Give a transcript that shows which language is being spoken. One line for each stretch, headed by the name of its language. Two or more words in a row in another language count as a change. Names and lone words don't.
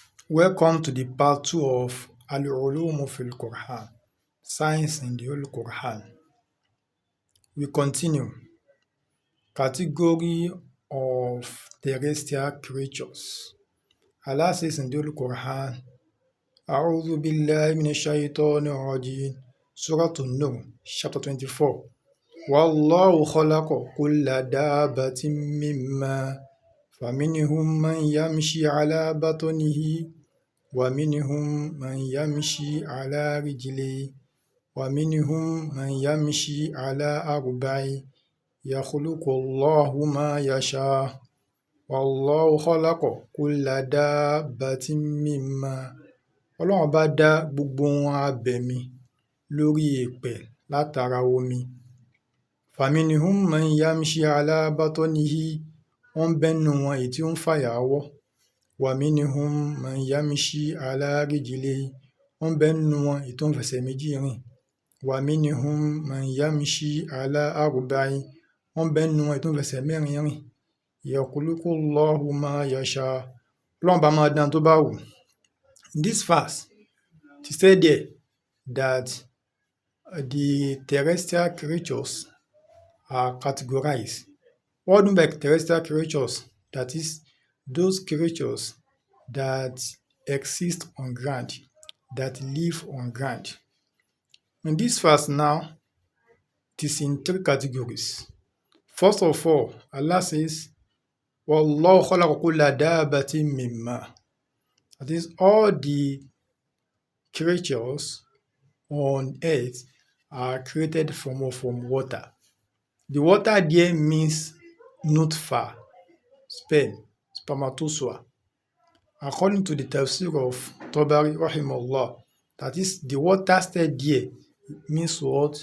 English: Welcome to the part 2 of Al-Ulum fil Quran, Science in the Holy Quran. We continue. Category of terrestrial creatures. Allah says in the Holy Quran,
Arabic: أعوذ بالله من الشيطان الرجيم, Surah An-Nur, chapter 24. والله خلق كل دابة مما فمنهم من يمشي على بطنه ومنهم من يمشي على رجليه ومنهم من يمشي على أربع يخلق الله ما يشاء والله خلق كل دابة مما
Yoruba: Ọlọ́run bá dá gbogbo ohun abẹ̀mí lórí èèpẹ̀ látara omi.
Arabic: فمنهم من يمشي على بطنه
Yoruba: wọ́n ń bẹ nínú wọn èyí tí ó ń fàyàwọ́.
Arabic: وَمِنْهُمْ مَنْ يَمْشِي عَلَى رِجْلَيْهِ
Yoruba: wọ́n ń bẹ nínú wọn èyí tó ń fẹsẹ̀ méjì rìn.
Arabic: وَمِنْهُمْ مَنْ يَمْشِي عَلَى أَرْبَعٍ
Yoruba: wọ́n ń bẹ nínú wọn èyí tó ń fẹsẹ̀ mẹ́rin rìn.
Arabic: يَخْلُقُ اللَّهُ مَا يَشَاءُ
Yoruba: Ọlọ́run bá máa dán tó bá wù.
English: In this verse, it said there that the terrestrial creatures are categorized. What do you mean by terrestrial creatures? That is, those creatures that exist on ground, that live on ground. In this verse now, it is in three categories. First of all, Allah says,
Arabic: وَاللَّهُ خَلَقَ كُلَّ دَابَّةٍ مِّمَّا.
English: That is, all the creatures on earth are created from water. The water there means nutfa, spermatozoa. According to the tafsir of Tabari rahimahullah, that is, the water state there means what?